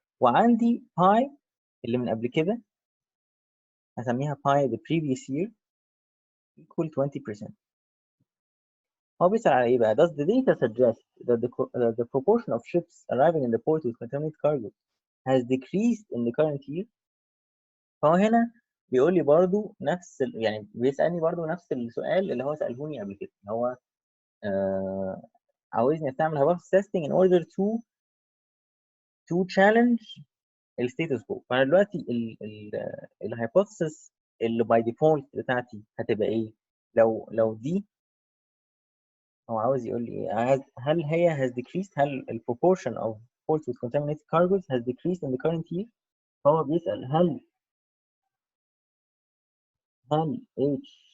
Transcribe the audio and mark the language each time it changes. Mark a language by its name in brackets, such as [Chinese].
[Arabic] وعندي باي اللي من قبل كده هسميها باي [English] the previous year equal 20%. [Arabic] هو بيسأل على ايه بقى؟ [English] Does the data suggest that the proportion of ships arriving in the port with contaminated cargo has decreased in the current year؟ [Arabic] فهو هنا بيقول لي برضو يعني بيسألني برضو نفس السؤال اللي هو سألهوني قبل كده، اللي هو عاوزني استعمل [English] hypothesis testing in order to challenge الستيتس كو. [Arabic] فانا دلوقتي الهايبوثيسس اللي باي ديفولت بتاعتي هتبقى ايه؟ لو دي هو عاوز يقول لي ايه؟ هل هي [English] has decreased؟ [Arabic] هل ال [English] proportion of ports with contaminated cargoes has decreased in the current year؟ [Arabic] فهو بيسأل هل H